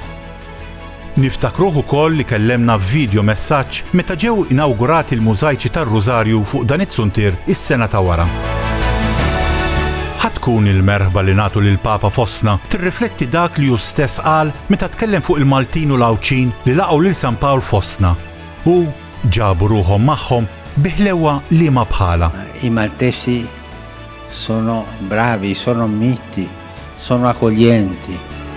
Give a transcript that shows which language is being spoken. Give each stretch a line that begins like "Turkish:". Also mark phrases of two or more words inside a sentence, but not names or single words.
Maltese: Niftakruh ukoll li kellemna f'video messaġġ meta ġew inawgurati l-mużajċi tar-Rużarju fuq dan it-suntir is-sena ta' wara. Tkun il-merħba li nagħtu lill-Papa fostna tirrifletti dak li hu stess qal meta tkellem fuq il-Maltin u l-Awċin li laqgħu lil San Pawl fostna u ġabu ruhom magħhom biħlewwa li ma bħala.
Italian: I Maltesi sono bravi, sono miti, sono accoglienti.